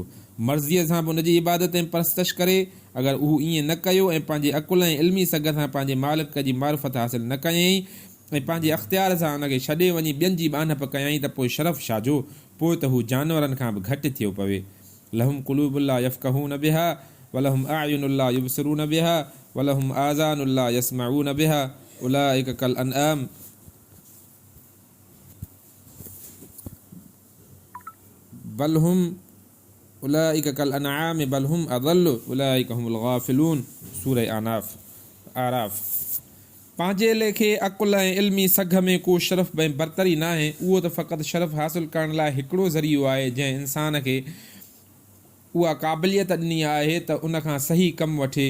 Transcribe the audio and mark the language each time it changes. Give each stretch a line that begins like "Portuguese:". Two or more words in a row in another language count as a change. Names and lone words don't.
Sindhi: मर्ज़ीअ सां बि उनजी इबादत ऐं परस्तश करे। अगरि हू ईअं न कयो ऐं पंहिंजे अकुल ऐं इल्मी सघ सां पंहिंजे मालिक जी मारिफत हासिलु न कयईं ऐं पंहिंजे अख़्तियार सां उनखे छॾे वञी ॿियनि जी बानप कयईं त पोइ शरफ़ छाजो, पोइ त हू जानवरनि खां बि घटि थियो पवे।
Arabic: لهم قلوب لا يفقهون بها ولهم أعين لا يبصرون بها ولهم آذان لا يسمعون بها أولئك كالأنعام بل هم أولئك كالأنعام بل هم أضل أولئك هم الغافلون.
Sindhi: सूरह आराफ़। पंहिंजे लेखे अकुल ऐं इल्मी सघ में को शरफ़ ऐं बरतरी न आहे। उहो त फ़क़ति शरफ़ हासिलु करण लाइ हिकिड़ो ज़रियो आहे जंहिं इंसान खे उहा क़ाबिलियत ॾिनी आहे त उन खां सही कमु वठे।